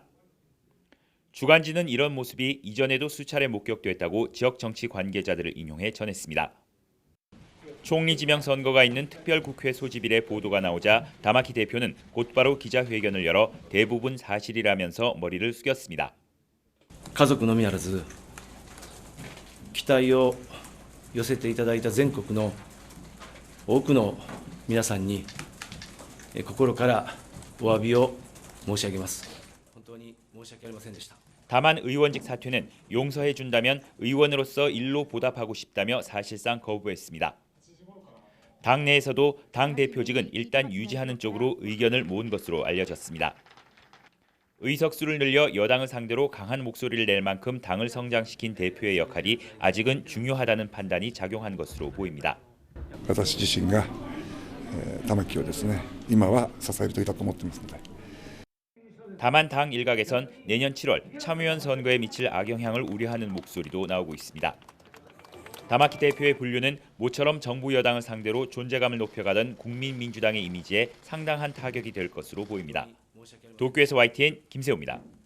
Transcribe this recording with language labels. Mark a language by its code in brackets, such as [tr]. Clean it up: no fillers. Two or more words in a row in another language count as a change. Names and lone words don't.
[ko] 주간지는 이런 모습이 이전에도 수차례 목격됐다고 지역 정치 관계자들을 인용해 전했습니다. 총리 지명 선거가 있는 특별국회 소집일에 보도가 나오자 다마키 대표는 곧바로 기자회견을 열어 대부분 사실이라면서 머리를 숙였습니다. [ja] 家族のみならず期待を寄せていただいた全国の多くの皆さんに心からお詫びを申し上げます。本当に申し訳ありませんでした。 [ko] 다만 의원직 사퇴는 용서해준다면 의원으로서 일로 보답하고 싶다며 사실상 거부했습니다. 당 내에서도 당 대표직은 일단 유지하는 쪽으로 의견을 모은 것으로 알려졌습니다. 의석수를 늘려 여당을 상대로 강한 목소리를 낼 만큼 당을 성장시킨 대표의 역할이 아직은 중요하다는 판단이 작용한 것으로 보입니다. [ja] 私自身が玉木をですね、今は支えるべきだと思っていますので。 [ko] 다만 당 일각에선 내년 7월 참의원 선거에 미칠 악영향을 우려하는 목소리도 나오고 있습니다. 다마키 대표의 분류는 모처럼 정부 여당을 상대로 존재감을 높여가던 국민민주당의 이미지에 상당한 타격이 될 것으로 보입니다. 도쿄에서 YTN 김세호입니다.